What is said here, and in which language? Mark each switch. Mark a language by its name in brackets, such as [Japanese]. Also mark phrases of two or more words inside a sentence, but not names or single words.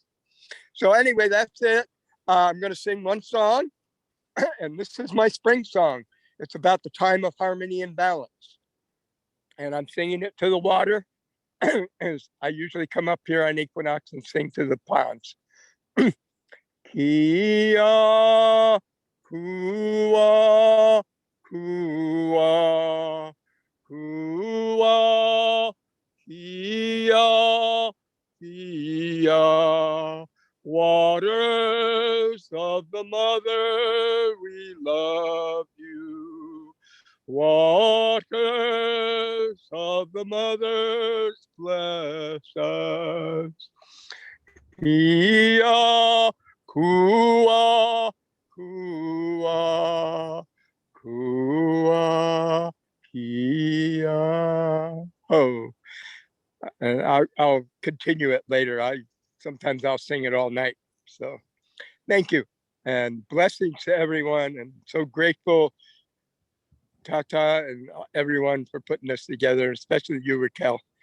[English] So anyway, that's it. I'm going to sing one song, and this is my spring song. It's about the time of harmony and balance. And I'm singing it to the water, as I usually come up here on Equinox and sing to the ponds. Kia, kua, kua, kua, kia, kia. Waters of the mother, we love you. Waters of the mothers, bless us. Kia, kua, kua, kua, kia. Oh, and I'll continue it later. Sometimes I'll sing it all night. So thank you and blessings to everyone. And so grateful, Tata and everyone for putting this together, especially you, Raquel.